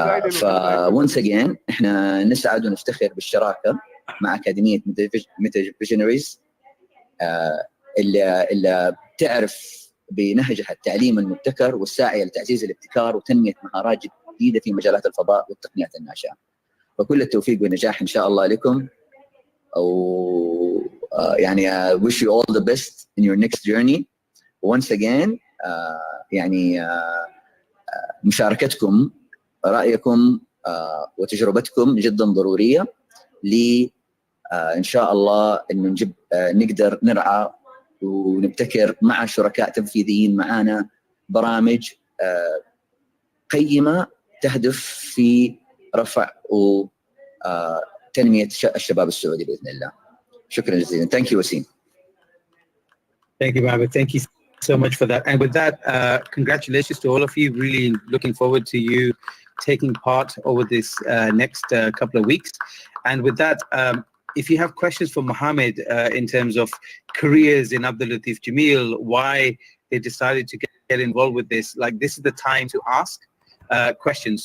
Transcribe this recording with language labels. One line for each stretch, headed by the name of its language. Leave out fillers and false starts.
English: فونس أجين
Arabic: إحنا نسعد ونفتخر بالشراكة مع أكاديمية Metavisionaries اللي تعرف بنهجها التعليم المبتكر والساعية لتعزيز الابتكار وتنمية مهارات جديدة في مجالات الفضاء والتقنيات الناشئة. فكل التوفيق والنجاح إن شاء الله لكم، أو يعني
English: wish you all the best in your next journey. Once again
Arabic: يعني مشاركتكم رأيكم وتجربتكم جدا ضرورية إن شاء الله إنه نقدر نرعى ونبتكر مع شركاء تنفيذيين معانا برامج قيمة تهدف في رفع وتنمية الشباب السعودي بإذن الله. شكرا جزيلا.
English: Thank you, Wasim. Thank you, Mohammed. Thank you so much for that. And with that, congratulations to all of you. Really looking forward to you taking part over this next couple of weeks. And with that, if you have questions for Mohammed in terms of careers in Abdul Latif Jameel, why they decided to get involved with this, like this is the time to ask questions.